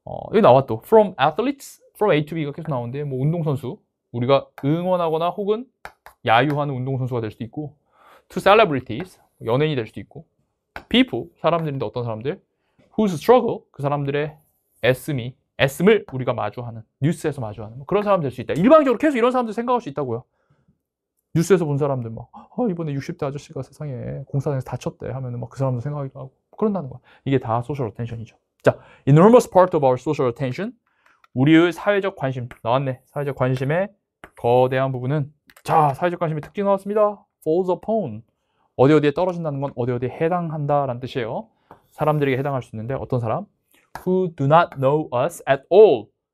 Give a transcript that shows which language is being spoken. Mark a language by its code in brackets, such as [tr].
[ko] 여기 나와 또 [en] from athletes, from A to B [ko] 가 계속 나오는데 뭐 운동선수, 우리가 응원하거나 혹은 야유하는 운동선수가 될 수도 있고 [en] to celebrities, [ko] 연예인이 될 수도 있고 people, 사람들인데 어떤 사람들 [en] whose struggle, [ko] 그 사람들의 애씀을 우리가 마주하는, 뉴스에서 마주하는 뭐 그런 사람 될 수 있다. 일방적으로 계속 이런 사람들 생각할 수 있다고요. 뉴스에서 본 사람들 막 이번에 60대 아저씨가 세상에 공사장에서 다쳤대 하면은 막 그 사람도 생각하기도 하고 그런다는 거야. 이게 다 소셜 어텐션이죠. [en] 자, enormous part of our social attention. [ko] 우리의 사회적 관심 나왔네. 사회적 관심의 거대한 부분은 자, 사회적 관심의 특징 나왔습니다. [en] falls upon. [ko] 어디 어디에 떨어진다는 건 어디 어디에 해당한다라는 뜻이에요. 사람들에게 해당할 수 있는데 어떤 사람? [en] Who do not know us at all.